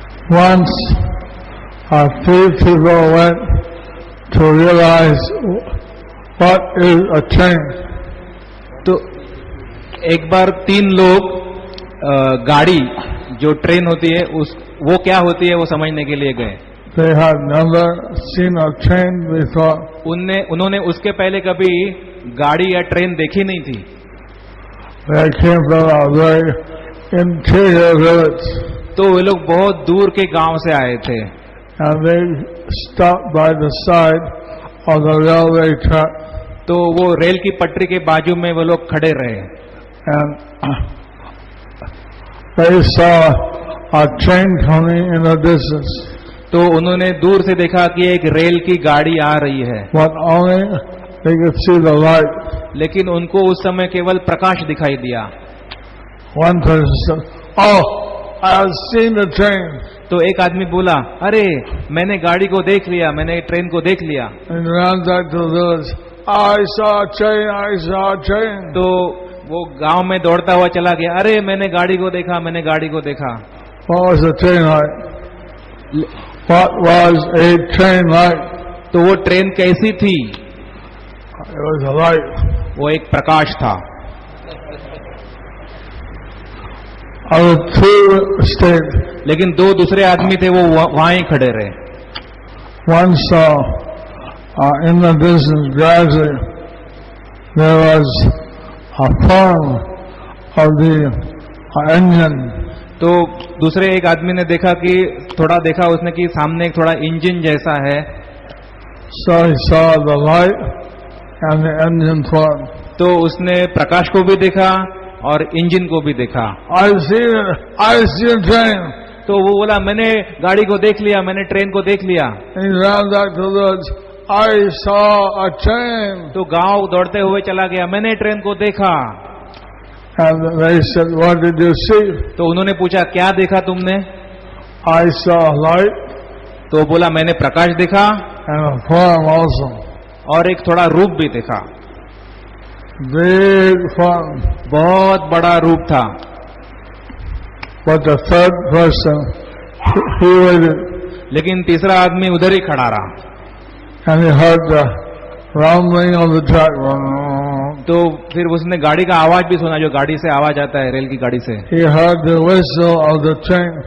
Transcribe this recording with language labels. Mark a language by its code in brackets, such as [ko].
[en] Once a few people went to realize what is a train. [hi] तो एक बार 3 लोग गाड़ी जो ट्रेन होती है वो क्या होती है वो समझने के लिए गए. [en] They had never seen a train before. [hi] उन्होंने उसके पहले कभी गाड़ी या ट्रेन देखी नहीं थी. [en] They came from a very interior village. [hi] तो वे लोग बहुत दूर के गांव से आए थे. [en] And they stopped by the side of the railway track. [hi] तो वो रेल की पटरी के बाजू में वो लोग खड़े रहे. [en] And they saw a train coming in the distance. [hi] तो उन्होंने दूर से देखा कि एक रेल की गाड़ी आ रही है. [en] But only they could see the light. [hi] लेकिन उनको उस समय केवल प्रकाश दिखाई दिया. [en] One person said, "Oh, I have seen the train." [hi] तो एक आदमी बोला, अरे मैंने गाड़ी को देख लिया, मैंने ट्रेन को देख लिया. [en] And ran back to the village. I saw a train. I saw a train. [hi] तो वो गांव में दौड़ता हुआ चला गया, अरे मैंने गाड़ी को देखा, मैंने गाड़ी को देखा. [en] What was the train like? What was a train like? [hi] तो वो ट्रेन कैसी थी? [en] It was a light. [hi] वो एक प्रकाश था. [en] Other two stayed. [hi] लेकिन 2 दूसरे आदमी थे, वो वहां ही खड़े रहे. [en] One saw in the distance gradually there was a form of the engine. [hi] तो दूसरे एक आदमी ने देखा कि थोड़ा देखा उसने कि सामने एक थोड़ा इंजन जैसा है. [en] So he saw the light and the engine form. [hi] तो उसने प्रकाश को भी देखा और इंजन को भी देखा. [en] I see a train. [hi] तो वो बोला, मैंने गाड़ी को देख लिया, मैंने ट्रेन को देख लिया. [en] And he ran back to the village. I saw a train. [hi] तो गांव दौड़ते हुए चला गया, मैंने ट्रेन को देखा. [en] And they said, "What did you see?" [hi] तो उन्होंने पूछा, क्या देखा तुमने? [en] I saw a light [hi] तो बोला, मैंने प्रकाश देखा [en] and a form also. [hi] और एक थोड़ा रूप भी देखा. [en] Big form. [hi] बहुत बड़ा रूप था. [en] But the third person, he waited. [hi] लेकिन तीसरा आदमी उधर ही खड़ा रहा. [en] And he heard the rumbling of the track. [hi] तो फिर उसने गाड़ी का आवाज भी सुना, जो गाड़ी से आवाज आता है, रेल की गाड़ी से. [en] He heard the whistle of the train.